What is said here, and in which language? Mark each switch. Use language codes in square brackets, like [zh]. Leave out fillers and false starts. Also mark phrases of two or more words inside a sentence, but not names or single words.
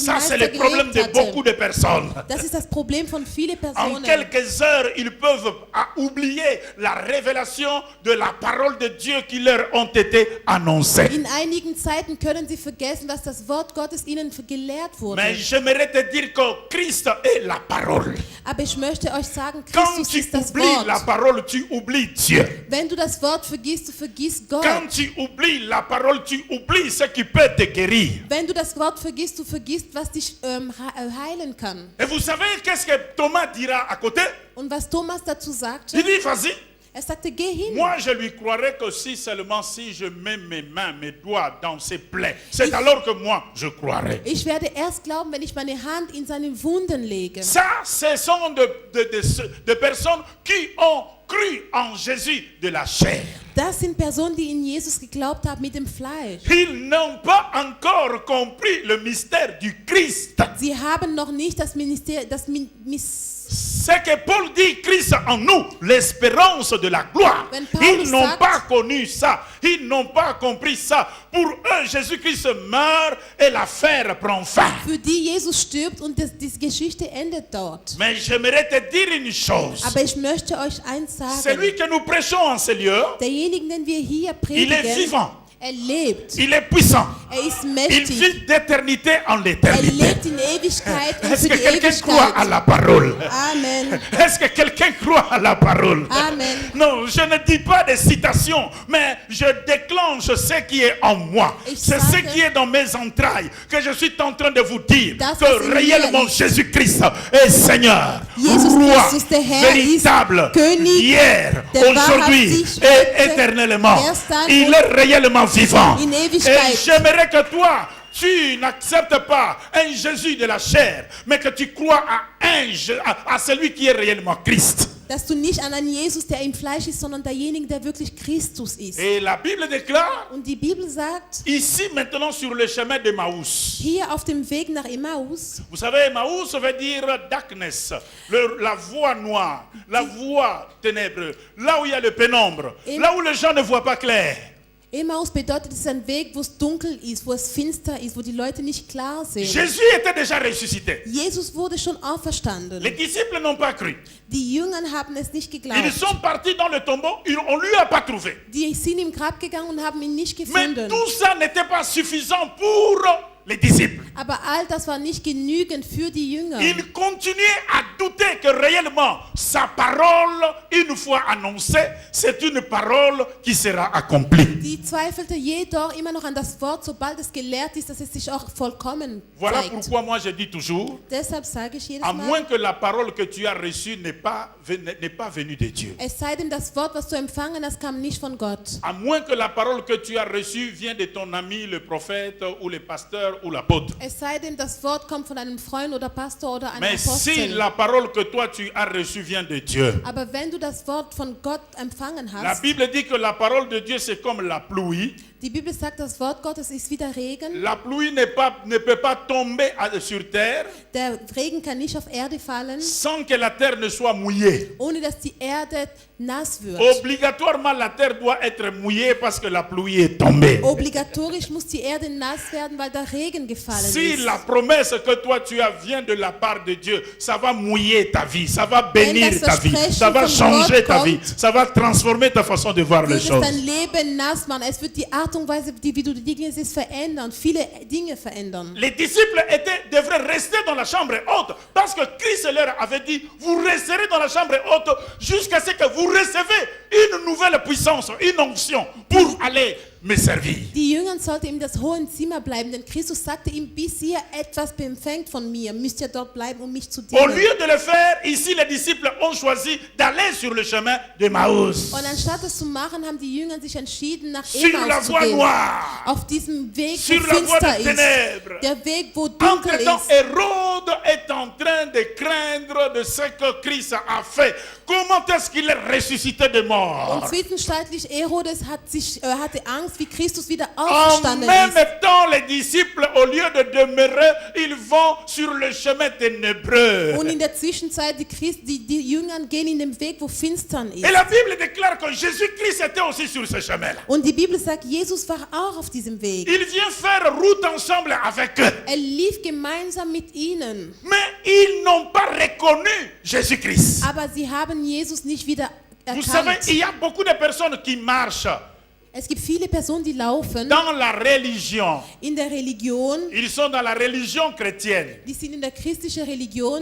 [fr] Ça, c'est [de] Meister [fr] le problème [de] gelebt [fr] de beaucoup [de] hatte. [fr] de personnes. [de] Das ist das Problem von vielen [fr] En [de] Personen. [fr] quelques heures, ils peuvent oublier la révélation de la parole de Dieu qui leur ont été annoncée. [de] In einigen Zeiten können sie vergessen, was das Wort Gottes ihnen gelehrt wurde. [fr] Mais j'aimerais te dire que Christ est la parole. [de] Aber ich möchte euch sagen, [fr] Quand [de] Christus [fr] tu [de] ist das [fr] oublies la [de] Wort. [fr] parole, tu oublies Dieu. [de] Wenn du das Wort vergisst, du vergisst Gott. [fr] Quand tu oublies la parole, tu oublies ce qui peut te guérir. [de] Wenn du das Wort vergisst, du vergisst, was dich heilen kann. [fr] Et vous savez qu'est-ce que Thomas dira à côté? [de] Und was Thomas dazu sagte, [fr] Il dit, vas-y. [de] er sagte, geh hin. [fr] Moi, je lui croirais que si seulement si je mets mes mains, mes doigts dans ses plaies, c'est alors que moi, je croirais. [de] Ich werde erst glauben, wenn ich meine Hand in seine Wunden lege. [fr] Ça, ce sont de personnes qui ont cru en Jésus de la chair. [de] Das sind Personen, die in Jesus geglaubt haben mit dem Fleisch. [fr] Ils n'ont pas encore compris le mystère du Christ. [de] Sie haben noch nicht das [fr] Ce que Paul dit, Christ en nous, l'espérance de la gloire. [de] Wenn Paulus [fr] Ils n'ont [de] sagt- [fr] pas connu ça. Ils n'ont pas compris ça. Pour eux, Jésus-Christ meurt et l'affaire prend fin. [de] für die Jesus stirbt und die Geschichte endet dort. [fr] Mais j'aimerais te dire une chose. [de] Aber ich möchte euch eins sagen. [fr] Celui que nous prêchons en ce lieu, [de] Derjenige, den wir hier [fr] il est [de] predigen, [fr] vivant. [de] er lebt. [fr] Il est puissant. [de] Er ist [fr] Il [de] mächtig. [fr] vit d'éternité en [de] Er [fr] l'éternité. [de] lebt in Ewigkeit und [fr] Est-ce [de] für [fr] que [de] die [fr] quelqu'un croit à [de] Ewigkeit. [fr] la parole? Amen. Est-ce que quelqu'un croit à la parole? Amen. Non, je ne dis pas des citations, mais je déclenche ce qui est en moi. [de] Ich [fr] C'est ce [de] sage- [fr] qui est dans mes entrailles que je suis en train de vous dire [de] Das, was [fr] que [de] in mir [fr] réellement [de] ist. [fr] Jésus-Christ est Seigneur, [de] Jesus [fr] roi, [de] Christus, der Herr, [fr] véritable, [de] ist König, [fr] hier, [de] der [fr] aujourd'hui [de] wahrhaftig [fr] et [de] heute, [fr] éternellement. [de] gestern [fr] Il [de] und [fr] est réellement vivant. [de] in [fr] Et [de] Ewigkeit. [fr] j'aimerais que toi, tu n'acceptes pas un Jésus de la chair, mais que tu crois à celui qui est réellement Christ. [de] Dass du nicht an einen Jesus, der im Fleisch ist, sondern derjenige, der wirklich Christus ist. [fr] Et la Bible déclare, [de] Und die Bibel sagt, [fr] ici maintenant sur le chemin d'Emmaüs. [de] hier auf dem Weg nach Emmaus, [fr] Vous savez, Emmaüs veut dire darkness, la voie noire, la voie ténèbre, là où il y a le pénombre, Et- là où les gens ne voient pas clair. [de] Emmaus bedeutet, es ist ein Weg, wo es dunkel ist, wo es finster ist, wo die Leute nicht klar sehen. [fr] Jésus était déjà ressuscité. [de] Jesus wurde schon [fr] Les [de] auferstanden. [fr] disciples n'ont pas cru. [de] Die Jünger haben es nicht [fr] Ils [de] geglaubt. [fr] sont partis dans le tombeau, on ne lui a pas trouvé. [de] Die sind im Grab gegangen und haben ihn nicht [fr] Mais [de] gefunden. [fr] tout ça n'était pas suffisant pour les disciples. [de] Aber all das war nicht genügend für die Jünger. [fr] Ils continuaient à douter que réellement sa parole, une fois annoncée, c'est une parole qui sera accomplie. [de] Die zweifelte jedoch immer noch an das Wort, sobald es gelehrt ist, dass es sich auch vollkommen [fr] Voilà [de] zeigt. [fr] pourquoi moi je dis toujours, [de] Deshalb sage ich jedes [fr] à moins [de] Mal, [fr] que la parole que tu as reçue n'est pas venue de Dieu. [de] es sei denn, das Wort, was du empfangen hast, kam nicht von Gott. [fr] À moins que la parole que tu as reçue vient de ton ami, le prophète, ou le pasteur, ou l'apôtre. [de] Es sei denn, das Wort kommt von einem Freund oder Pastor oder einem [fr] Mais si [de] Apostel. [fr] la parole que toi tu as reçue vient de Dieu, [de] Aber wenn du das Wort von Gott empfangen [fr] la [de] hast, [fr] Bible dit que la parole de Dieu c'est comme la pluie. [de] die Bibel sagt, das Wort Gottes ist wie der Regen. [fr] La pluie ne peut pas tomber sur terre [de] Der Regen kann nicht auf Erde fallen, [fr] sans que la terre ne soit mouillée. [de] ohne dass die Erde nass wird. [fr] Obligatoirement, la terre doit être mouillée parce que la pluie est tombée. [de] Obligatorisch muss die Erde nass werden, weil der Regen gefallen [fr] Si [de] ist. [fr] la promesse que toi tu as vient de la part de Dieu, ça va mouiller ta vie, ça va bénir [de] das [fr] ta vie, [de] Versprechen [fr] ça va [de] von [fr] changer [de] Gott [fr] ta vie, [de] kommt, [fr] ça va transformer ta façon de voir les [de] Wird es [fr] choses. [de] dein Leben nass machen. Es wird die Art und Weise, wie du die Dinge siehst, verändern. Viele Dinge verändern. [fr] Les disciples devraient rester dans la chambre haute parce que Christ leur avait dit, vous resterez dans la chambre haute jusqu'à ce que vous recevez une nouvelle puissance, une onction pour aller me servir. [de] Die Jünger sollten in das hohe Zimmer bleiben, denn Christus sagte ihm, bis ihr etwas empfängt von mir, müsst ihr dort bleiben, um mich zu [fr] Au [de] dienen. [fr] lieu de le faire, ici les disciples ont choisi d'aller sur le chemin de Maús. [de] Und anstatt es zu machen, haben die Jünger sich entschieden, nach [fr] Sur la [de] Emmaus zu [fr] voie [de] gehen. [fr] noire. [de] Auf diesem Weg, [fr] Sur [de] wo [fr] la voie [de] finster [fr] des [de] ist. [fr] ténèbres. [de] Der Weg, wo dunkel [fr] Entre-temps, [de] ist. [fr] Hérode est en train de craindre de ce que Christ a fait. Comment est-ce qu'il est ressuscité de [de] Und [fr] mort? [de] zwischenzeitlich Herodes hatte Angst, wie Christus wieder [fr] En [de] auferstanden [fr] même [de] ist. [fr] temps, les disciples, au lieu de demeurer, ils vont sur le chemin ténébreux. [de] Und in der Zwischenzeit, die Jünger gehen in den Weg, wo finstern ist. [fr] Et la Bible déclare que Jésus-Christ était aussi sur ce chemin-là. [de] Und die Bibel sagt, Jesus war auch auf diesem Weg. [fr] Il vient faire route ensemble avec eux. [de] Er lief gemeinsam mit ihnen. [fr] Mais ils n'ont pas reconnu Jésus-Christ. [de] Aber sie haben Jesus nicht wieder [fr] Vous savez, [de] erkannt. [fr] il y a beaucoup de personnes qui marchent [de] Es gibt viele Personen, die laufen [fr] dans la religion. [de] in der Religion. [fr] Ils sont dans la religion chrétienne. [de] Die sind in der christlichen Religion.